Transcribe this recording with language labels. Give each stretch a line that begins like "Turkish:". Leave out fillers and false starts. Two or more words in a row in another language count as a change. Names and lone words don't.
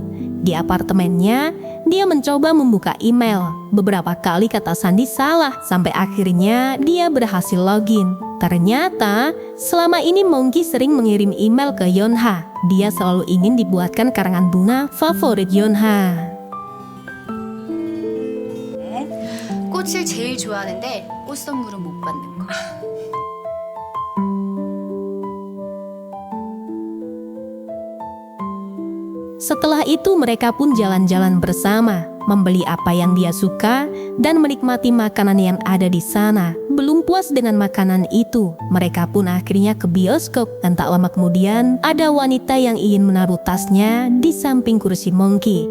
Indonesian: Di apartemennya, dia mencoba membuka email. Beberapa kali kata sandi salah, sampai akhirnya dia berhasil login. Ternyata, selama ini Monkey sering mengirim email ke Yunha. Dia selalu ingin dibuatkan karangan bunga favorit Yunha.
Korean: 꽃을 제일 좋아하는데 꽃 선물은 못 받는 거.
Indonesian: Setelah itu mereka pun jalan-jalan bersama. membeli apa yang dia suka, dan menikmati makanan yang ada di sana. Belum puas dengan makanan itu, mereka pun akhirnya ke bioskop, dan tak lama kemudian ada wanita yang ingin menaruh tasnya di samping kursi Monkey.